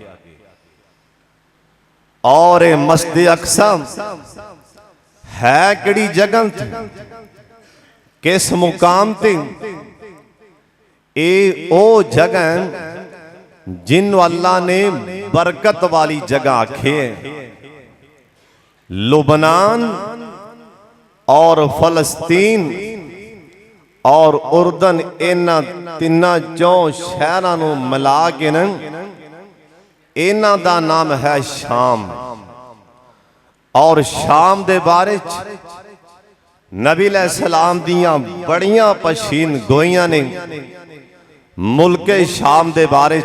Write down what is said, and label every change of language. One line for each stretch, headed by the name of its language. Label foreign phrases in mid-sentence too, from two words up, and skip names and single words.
Punjabi: ਔਰ ਇਹ ਮਸਜਿਦ ਅਕਸਾ ਹੈ ਕਿਹੜੀ ਜਗ੍ਹਾ ਤੇ, ਕਿਸ ਮੁਕਾਮ ਤੇ? ਇਹ ਉਹ ਜਗ੍ਹਾ ਜਿਨੂੰ ਅੱਲਾ ਨੇ ਬਰਕਤ ਵਾਲੀ ਜਗ੍ਹਾ ਆਖੀ ਹੈ। ਲੁਬਨਾਨ ਔਰ ਫ਼ਲਸਤੀਨ ਔਰ ਉਰਦਨ ਇਨ੍ਹਾਂ ਤਿੰਨਾਂ ਚੋਂ ਸ਼ਹਿਰਾਂ ਨੂੰ ਮਿਲਾ ਕੇ ਨਾ ਇਨ੍ਹਾਂ ਦਾ ਨਾਮ ਹੈ ਸ਼ਾਮ। ਔਰ ਸ਼ਾਮ ਦੇ ਬਾਰੇ ਨਬੀ ਅਲੈਹਿੱਸਲਾਮ ਦੀਆਂ ਬੜੀਆਂ ਪਸ਼ੀਨ ਗੋਈਆਂ ਨੇ ਮੁਲਕੇ ਸ਼ਾਮ ਦੇ ਬਾਰੇ।